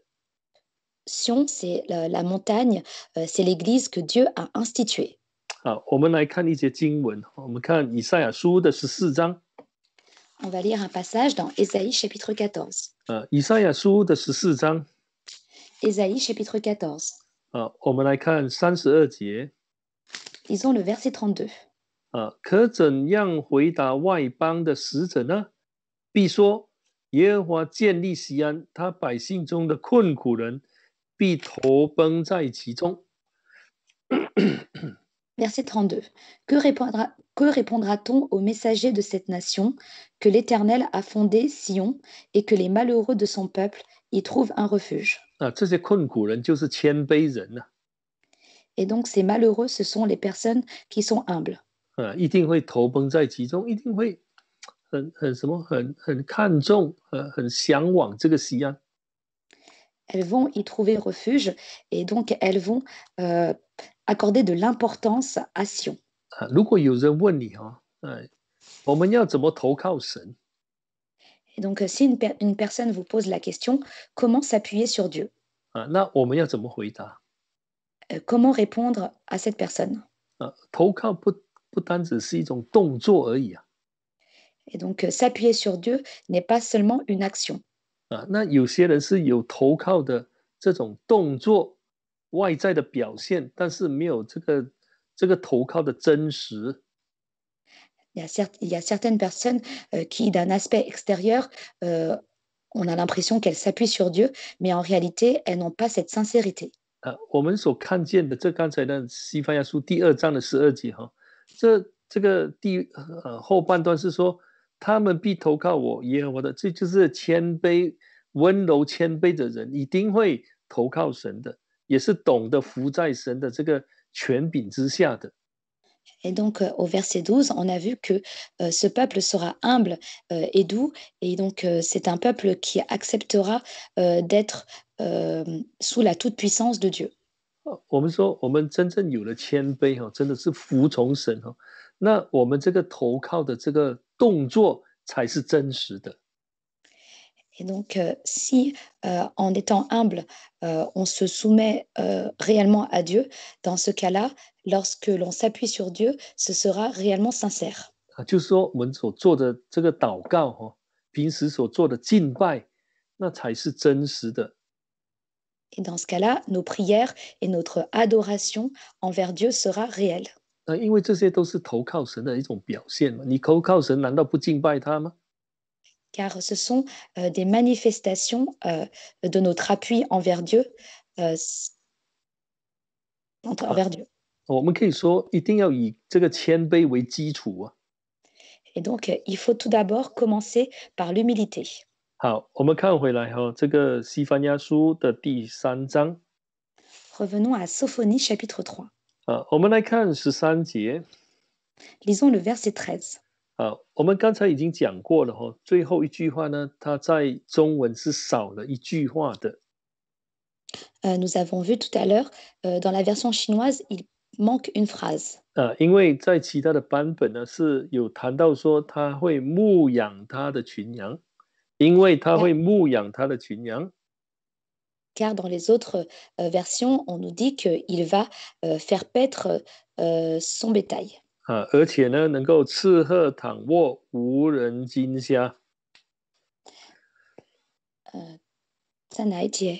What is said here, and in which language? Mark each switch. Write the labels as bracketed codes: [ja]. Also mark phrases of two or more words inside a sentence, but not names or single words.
[fr] Sion, c'est la montagne, c'est l'église que Dieu a instituée. [zh] 我们来看一节经文，我们看以赛亚书的14章。 [fr] On va lire un passage dans Ésaïe chapitre 14. [zh] 以赛亚书的14章。 [fr] Ésaïe chapitre 14. [zh] 我们来看32节。 [fr] Lisons le verset 32. [zh] 可怎样回答外邦的使者呢？必说耶和华建立西安，他百姓中的困苦人必投奔在其中。 [fr] Verset 32. Que répondra-t-on aux messagers de cette nation que l'Éternel a fondé Sion et que les malheureux de son peuple y trouvent un refuge? [zh] 这些困苦人就是谦卑人啊。 [fr] Et donc ces malheureux, ce sont les personnes qui sont humbles. [zh] 一定会投奔在其中，一定会很看重，很向往这个西安。 [fr] Elles vont y trouver refuge et donc elles vont accorder de l'importance à Sion. [zh] 如果有人问你我们要怎么投靠神？ [fr] Et donc si une personne vous pose la question, comment s'appuyer sur Dieu? [zh] 那我们要怎么回答？ [fr] Comment répondre à cette personne? [zh] 投靠不单只是一种动作而已啊。 [fr] Et donc s'appuyer sur Dieu n'est pas seulement une action. [zh] 那有些人是有投靠的这种动作外在的表现，但是没有这个投靠的真实。 [fr] Il y a certaines personnes qui, d'un aspect extérieur, on a l'impression qu'elles s'appuient sur Dieu, mais en réalité, elles n'ont pas cette sincérité. [zh] 我们所看见的，这刚才的西番雅书第2章的12节这个后半段是说，他们必投靠我耶和华的，这就是谦卑、温柔、谦卑的人一定会投靠神的，也是懂得服在神的这个权柄之下的。 [fr] Et donc, au verset 12, on a vu que ce peuple sera humble et doux, et donc c'est un peuple qui acceptera d'être sous la toute-puissance de Dieu. [zh] 我们说，我们真正有了谦卑真的是服从神那我们这个投靠的这个动作才是真实的。 [fr] Et donc, si en étant humble, on se soumet réellement à Dieu, dans ce cas-là, lorsque l'on s'appuie sur Dieu, ce sera réellement sincère. [zh] 就是说，我们所做的这个祷告平时所做的敬拜，那才是真实的。 [fr] Et dans ce cas-là, nos prières et notre adoration envers Dieu sera réelle. [zh] 因为这些都是投靠神的一种表现嘛。你投靠神，难道不敬拜他吗？ [fr] Car ce sont des manifestations de notre appui envers Dieu. Envers Dieu. [zh] 我们可以说，一定要以这个谦卑为基础啊。 [fr] Et donc, il faut tout d'abord commencer par l'humilité. [zh] 好，我们看回来这个西番雅书的第3章。 [fr] Revenons à Sophonie chapitre 3. [zh] 我们来看13节。 [fr] Lisons le verset 13. [zh] 我们刚才已经讲过了最后一句话呢，它在中文是少了一句话的。 [fr] Nous avons vu tout à l'heure, dans la version chinoise, il manque une phrase. [zh] 因为在其他的版本呢是有谈到说他会牧养他的群羊，因为他会牧养他的群羊。 [fr] Car dans les autres versions, on nous dit qu'il va faire paître son bétail. [zh] 而且呢，能够吃喝躺卧，无人惊吓。在哪一节